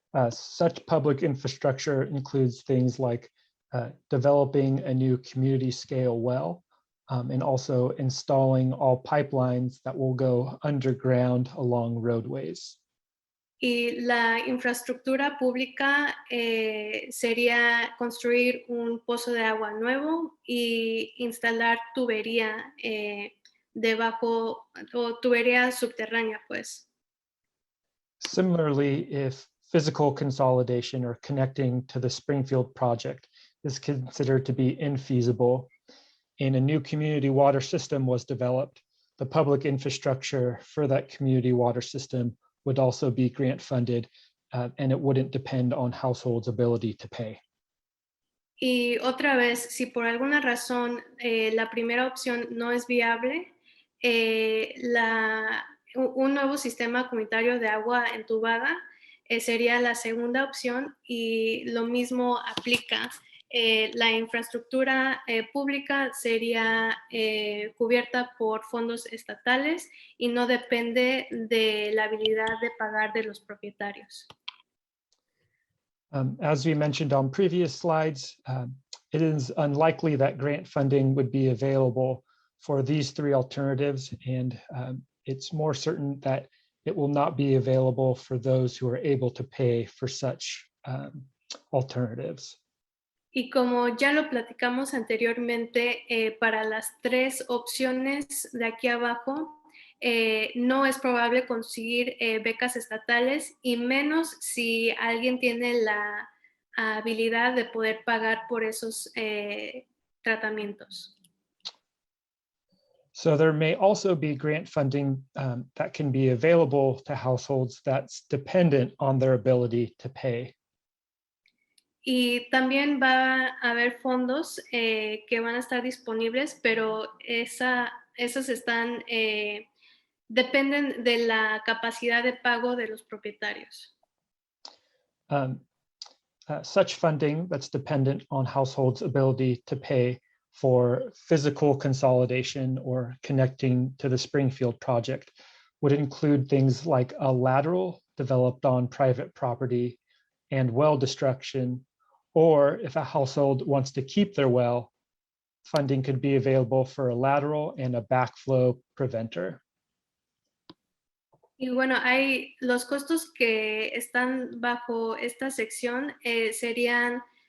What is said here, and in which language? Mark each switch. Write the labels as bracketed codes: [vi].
[en] Such public infrastructure includes things like developing a new community scale well and also installing all pipelines that will go underground along roadways. [es] Y la infraestructura pública sería construir un pozo de agua nuevo y instalar tubería debajo o tubería subterránea, pues. [en] Similarly, if physical consolidation or connecting to the Springfield project is considered to be infeasible and a new community water system was developed, the public infrastructure for that community water system would also be grant funded and it wouldn't depend on households' ability to pay. [es] Y otra vez, si por alguna razón la primera opción no es viable, un nuevo sistema comunitario de agua entubada sería la segunda opción y lo mismo aplica. La infraestructura pública sería cubierta por fondos estatales y no depende de la habilidad de pagar de los propietarios. [en] As we mentioned on previous slides, it is unlikely that grant funding would be available for these three alternatives, and it's more certain that it will not be available for those who are able to pay for such alternatives. [es] Y como ya lo platicamos anteriormente, para las tres opciones de aquí abajo, no es probable conseguir becas estatales y menos si alguien tiene la habilidad de poder pagar por esos tratamientos. [en] So there may also be grant funding that can be available to households that's dependent on their ability to pay. [es] Y también va a haber fondos que van a estar disponibles, pero esos están, dependen de la capacidad de pago de los propietarios. [en] Such funding that's dependent on households' ability to pay for physical consolidation or connecting to the Springfield project would include things like a lateral developed on private property and well destruction, or if a household wants to keep their well, funding could be available for a lateral and a backflow preventer. [es] Y bueno, hay los costos que están bajo esta sección serían